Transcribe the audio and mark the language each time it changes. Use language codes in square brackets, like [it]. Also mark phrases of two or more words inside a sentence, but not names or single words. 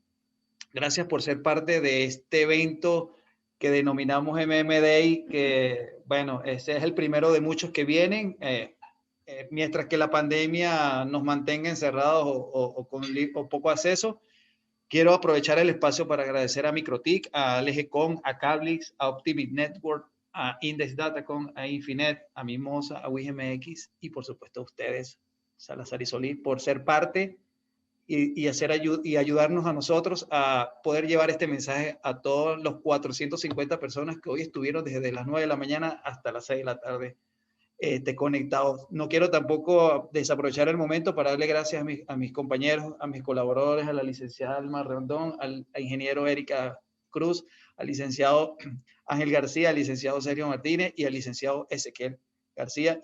[es] Gracias por ser parte de este evento que denominamos MM Day, que bueno, ese es el primero de muchos que vienen, mientras que la pandemia nos mantenga encerrados o con poco acceso. Quiero aprovechar el espacio para agradecer a Microtik, a LGCon, a Cablix, a Optimit Network, a Index Datacom, a Infinet, a Mimosa, a WIGMX y por supuesto a ustedes, Salazar y Solís, por ser parte y ayudarnos a nosotros a poder llevar este mensaje a todos los 450 personas que hoy estuvieron desde las 9 de la mañana hasta las 6 de la tarde conectados. No quiero tampoco desaprovechar el momento para darle gracias a mis compañeros, a mis colaboradores, a la licenciada Alma Rondón, al ingeniero Erika Cruz, al licenciado Ángel García, al licenciado Sergio Martínez y al licenciado Ezequiel García.